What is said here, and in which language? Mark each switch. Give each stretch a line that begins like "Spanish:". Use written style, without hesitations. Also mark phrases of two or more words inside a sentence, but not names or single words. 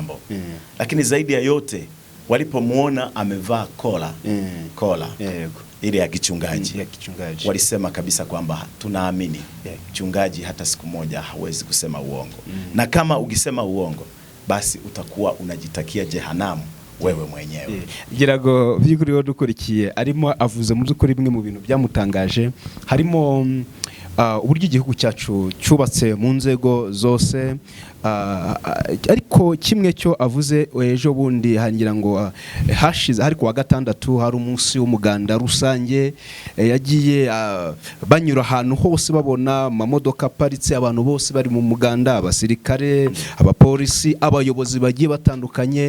Swahili: Lakini zaidi ya yote walipomuona amevaa kola Yego. ile ya kichungaji, walisema kabisa kwamba tunaamini mchungaji hata siku moja hawezi kusema uongo. Na kama ukisema uongo basi utakuwa unajitakia jehanamu wewe mwenyewe.
Kinyarwanda: Girago by'ukuri wo dukurikiye arimo avuze mu by'ukuri bimwe mu bintu byamutangaje, harimo uburyo igihugu cyacu cyubatse mu nzego zose, ariko kimwe cyo avuze ejo bundi hangira ngo hashize hari kuwa gatandatu hari umunsi w'umuganda rusange, yagiye banyura ahantu hose babona amamodoka aparitse, abantu bose bari mu muganda, abasirikare, abapolisi, abayobozi bagiye batandukanye.